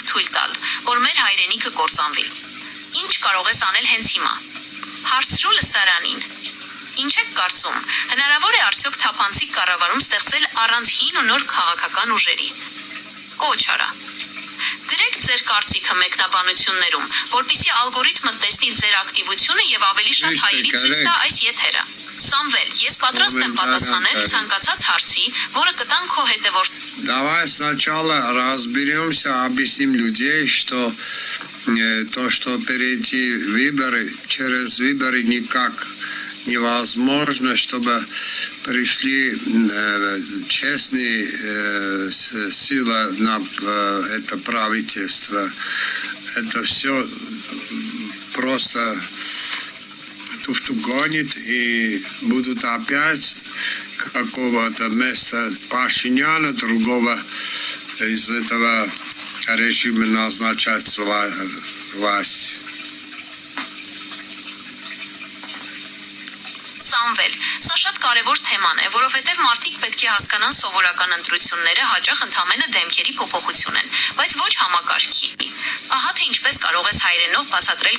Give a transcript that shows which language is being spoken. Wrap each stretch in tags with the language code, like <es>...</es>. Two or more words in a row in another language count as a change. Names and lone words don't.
<hy>թույլ տալ, որ մեր հայրենիքը կործանվի։ Ինչ կարող ես անել հենց հիմա։ Հարցրու լսարանին։ Ինչ եք կարծում, հնարավոր է արդյոք թափանցիկ կառավարում ստեղծել առանց հին ու նոր քաղաքական ուժերի։ Կոչ արա։ Գրեք ձեր կարծիքը մեկնաբանություններում, որպեսզի ալգորիթմը տեսնի ձեր ակտիվությունը եւ ավելի շատ հայերի ցույց տա այս եթերը։ Սամվել, ես պատրաստ եմ պատասխանել ցանկացած հարցի, որը կտան քո հետևորդ։</hy> <ru>Давай сначала разберемся, объясним людей, что то, что впереди выборы, через выборы никак невозможно, чтобы пришли честные силы на это правительство. Это все просто гонит и будут опять какого-то места Пашиняна, другого из этого режима назначать власть.</ru> <hy>Սամվել, սա շատ կարևոր թեման է, որովհետև մարդիկ պետք է հասկանան սովորական ընտրությունները հաճախ ընդամենը դեմքերի փոփոխություն են, բայց ոչ համակարգի։ Ահա թե ինչպես կարող ես հայերենով բացատրել</hy>